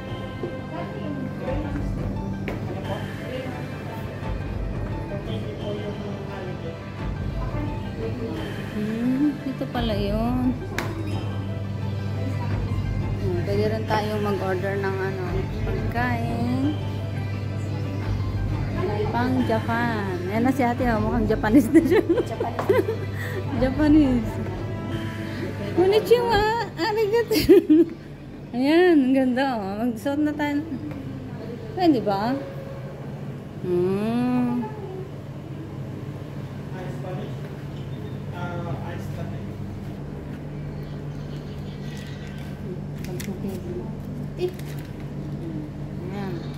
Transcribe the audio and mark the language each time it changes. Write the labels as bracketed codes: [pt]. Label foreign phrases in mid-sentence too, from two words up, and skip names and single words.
[tl] Ito pala yun. Pwede rin tayo mag-order ng pagkain pang Japan. Ayan na si ate, mukhang Japanese na siya. Japanese. Konnichiwa! Arigato! Ayan, ang ganda. Mag-suot na tayo. Pwede ba? Ayan.